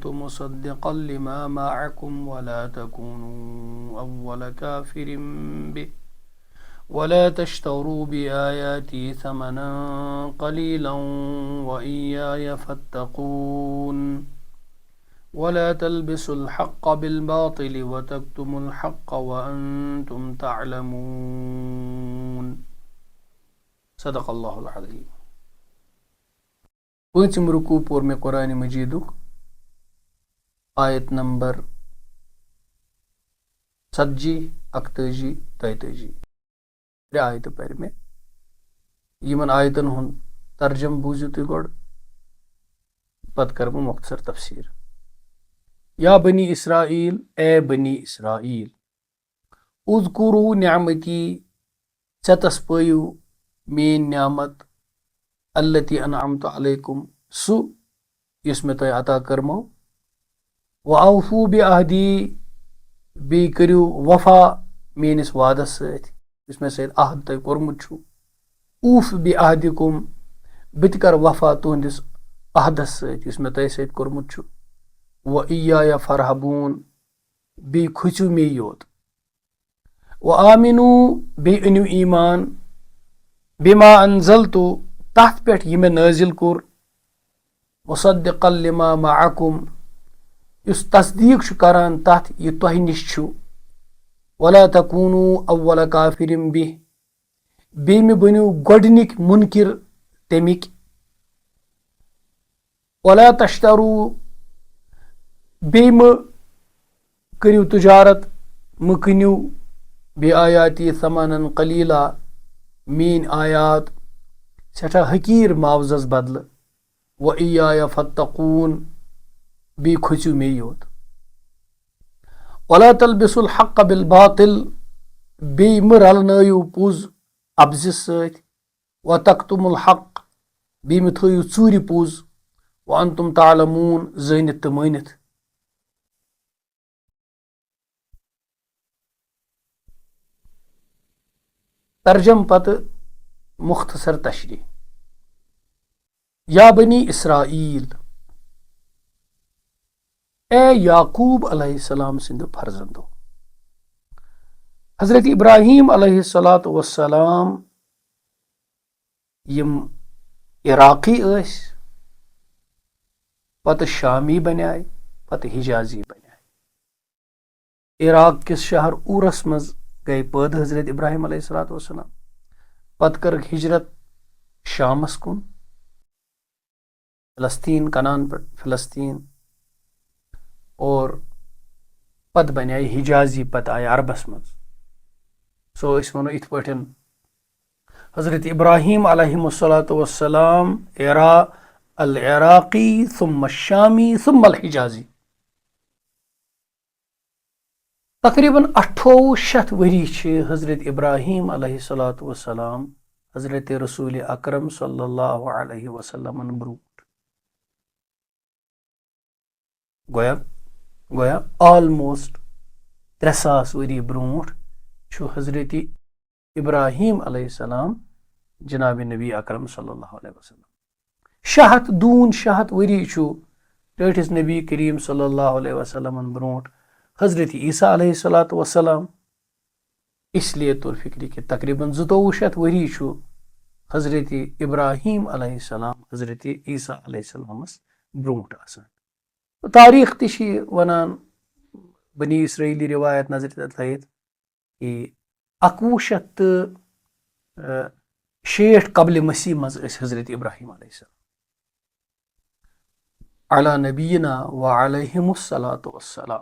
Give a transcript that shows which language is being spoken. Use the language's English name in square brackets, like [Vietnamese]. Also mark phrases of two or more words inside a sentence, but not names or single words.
[Arabic] مصدقا لما معكم ولا تكونوا أول كافر به ولا تشتروا بآياتي ثمنا قليلا وإياي فاتقون ولا تلبسوا الحق بالباطل وتكتموا الحق وأنتم تعلمون. صدق الله العظيم. [Kashmiri] پوٗنٛژِم رُکوٗع پوٚر مےٚ قرآنِ مجیٖدُک آیت نمبر 40 41 43 ترٛےٚ آیتہٕ پَرِ مےٚ. یِمن آیتن ہُنٛد ترجم بوٗزِو تُہۍ گۄڈٕ، پتہٕ کرٕ بہٕ مۄختصر تفسیٖر. [Arabic] یا بنی اسرائیل، اے بنی اسرائیل، اذکروا نعمتی، [Kashmiri] ژےٚ تسپٲیِو میٲنۍ نعمت، [Arabic] التی انعمت علیکم، [Kashmiri] سُہ یُس مےٚ تۄہہِ عطا کٔرمو، [Arabic] واوفوا بعہدی، [Kashmiri] بیٚیہِ کٔرِو وفا میٲنِس وعدس سۭتۍ یُس مےٚ سۭتۍ عہد تۄہہِ کوٚرمُت چھُ. [Arabic] اوف بعہدکم، [Kashmiri] بہٕ تہِ کرٕ وفا تُہنٛدِس عہدس سۭتۍ یُس مےٚ تۄہہِ سۭتۍ کوٚرمُت چھُ. [Arabic] وإیایا فارہبون، [Kashmiri] بیٚیہِ کھٔژِو مے یوت. وآمنو، بیٚیہِ أنِو ایمان، [Arabic] بما انزلتو، [Kashmiri] تتھ پٮ۪ٹھ یہِ مےٚ نٲزِل کوٚر، [Arabic] مصدقا لما معکم، [Kashmiri] یُس تصدیٖق چھُ کران تتھ یہِ تۄہہِ نِش چھُ. [Arabic] ولا تکونو اول کافرم [Kashmiri] بِہ، بیٚیہِ مےٚ بٔنِو گۄڈنِکۍ مُنکِر تَمِکۍ. [Arabic] ولا تشترو، [Kashmiri] بیٚیہِ مہ کٔرِو تجارت، مہ کٕنِو [Arabic] بآیاتی ثمنا قلیلا، [Kashmiri] میٲنۍ آیات سٮ۪ٹھاہ حقیٖر معاوضس بدلہٕ. [Arabic] وإیایا فاتقون، [Kashmiri] بیٚیہِ کھٔژِو مے یوت. [Arabic] ولا تلبسوا الحق بالباطل، [Kashmiri] بیٚیہِ مہ رلنٲیِو پوٚز اَپزِ سۭتۍ. [Arabic] وتکتموا الحق، [Kashmiri] بیٚیہِ مہ تھٲیِو ژوٗرِ پوٚز. [Arabic] وانتم تعلمون، [Kashmiri] زٲنِتھ تہٕ مٲنِتھ. ترجم پتہٕ مختصر تشریح. [Arabic] یا بنی اسرائیل، [Kashmiri] اے یعقوب [Arabic] علیہ السلام [Kashmiri] سٕنٛدِ فرزندو. حضرت ابراہیم [Arabic] علیہ الصلاۃ والسلام [Kashmiri] یِم عراقی ٲسۍ، پتہٕ شامی بنیاے، پتہٕ حجازی بنیاے. عراق کِس شہر اورس منٛز گٔے پٲدٕ حضرت ابراہیم [Arabic] علیہ الصلاۃ والسلام. [Kashmiri] پتہٕ کٔرٕکھ ہجرت شامس کُن، فلسطین، کنان پٮ۪ٹھ فلسطین، اور پتہٕ بنیاے حجازی، پتہٕ آیہِ عربس منٛز. سو أسۍ ونو یِتھ پٲٹھۍ حضرت ابراہیم [Arabic] علیہ الصلاۃ والسلام العراقی ثم الشامی ثم الحجازی. [Kashmiri] تقریباً 2800 ؤری چھِ حضرت ابراہیم [Arabic] علیہ الصلاۃ والسلام [Kashmiri] حضرت رسول اکرم [Arabic] صلی اللہ علیہ وسلمن [Kashmiri] برونٛٹھ. گویا آلموسٹ 3000 ؤری برونٛٹھ چھُ حضرت ابراہیم [Arabic] علیہ السلام [Kashmiri] جناب نبی اکرم [Arabic] صلی اللہ علیہ وسلم. [Kashmiri] 600 ؤری چھُ ٹٲٹھِس نبی کریم [Arabic] صلی اللہ علیہ وسلمن [Kashmiri] برونٛٹھ حضرت عیسیٰ [Arabic] علیہ الصلاۃ وسلام. [Urdu] اس لیے [Kashmiri] طور فکرِ کہِ تقریباً 2200 ؤری چھُ حضرت ابراہیم [Arabic] علیہ السلام [Kashmiri] حضرت عیسیٰ [Arabic] علیہ السلامس [Kashmiri] برونٛٹھ آسان. تاریٖخ تہِ چھِ یہِ وَنان، بنی اسرائیلی رِوایت نظرِ تھٲیِتھ، کہِ 1160 قبلِ مسیح منٛز ٲسۍ حضرت ابراہیم [Arabic] علیہ السلام علی نبینا وعلیہم الصلاۃ والسلام.